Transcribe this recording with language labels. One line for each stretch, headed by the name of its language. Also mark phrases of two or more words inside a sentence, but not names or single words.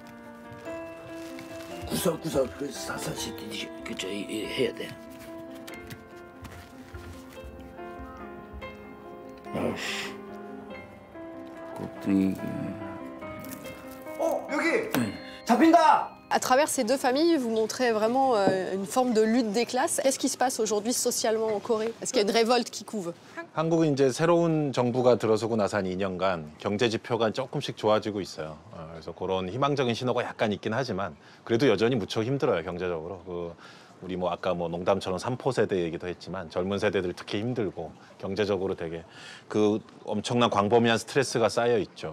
Korean: 구석구석 그 사사시키듯이 그저 해야 돼. 아이씨. 곱등이. 여기! 잡힌다!
French: À travers ces deux familles, vous montrez vraiment une forme de lutte des classes. Qu'est-ce qui se passe aujourd'hui socialement en Corée? Est-ce qu'il y a une révolte qui couve?
Korean: 한국은 이제 새로운 정부가 들어서고 나서 한 2년간 경제 지표가 조금씩 좋아지고 있어요. 그래서 그런 희망적인 신호가 약간 있긴 하지만 그래도 여전히 무척 힘들어요, 경제적으로. 우리 뭐 아까 뭐 농담처럼 3포 세대 얘기도 했지만 젊은 세대들 특히 힘들고 경제적으로 되게 그 엄청난 광범위한 스트레스가 쌓여 있죠.